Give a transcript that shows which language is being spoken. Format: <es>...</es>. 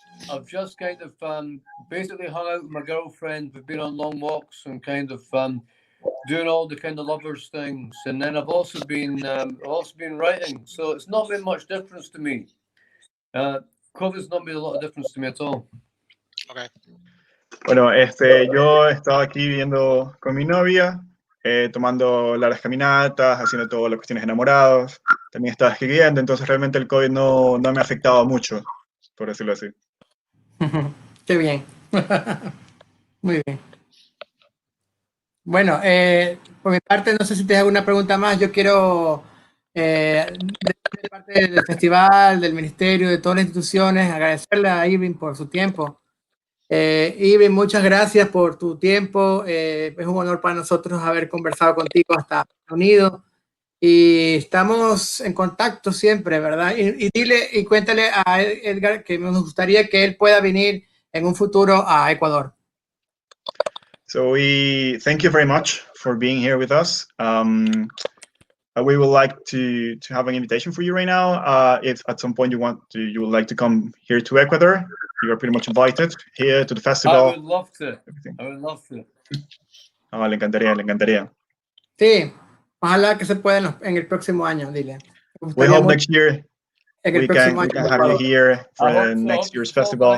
<en>I've just kind of basically hung out with my girlfriend. We've been on long walks and kind of doing all the kind of lovers things. And then I've also been writing. So it's not been much difference to me. COVID's not made a lot of difference to me at all. Okay.</en> <es>Bueno, yo estaba aquí viviendo con mi novia, tomando largas caminatas, haciendo todas las cuestiones de enamorados. También estaba escribiendo, entonces realmente el COVID no me ha afectado mucho, por decirlo así. Qué bien. Muy bien. Bueno, por mi parte, no sé si tienes alguna pregunta más. Yo quiero, de parte del festival, del ministerio, de todas las instituciones, agradecerle a Irvine por su tiempo. Irvine, muchas gracias por tu tiempo. Es un honor para nosotros haber conversado contigo hasta Unidos. Y estamos en contacto siempre, ¿verdad? Y dile y cuéntale a Edgar que nos gustaría que él pueda venir en un futuro a Ecuador.</es> <en>So we thank you very much for being here with us. We would like to have an invitation for you right now. If at some point you would like to come here to Ecuador, you are pretty much invited here to the festival. I would love to. I would love to.</en> <es>Oh, le encantaría. Sí, ojalá que se pueda en el próximo año, dile.</es> <en>We hope next year</en> <es>en el</es> <en>we</en> <es>próximo</es> <en>can</en> <es>año,</es> <en>have you here for next year's festival.</en>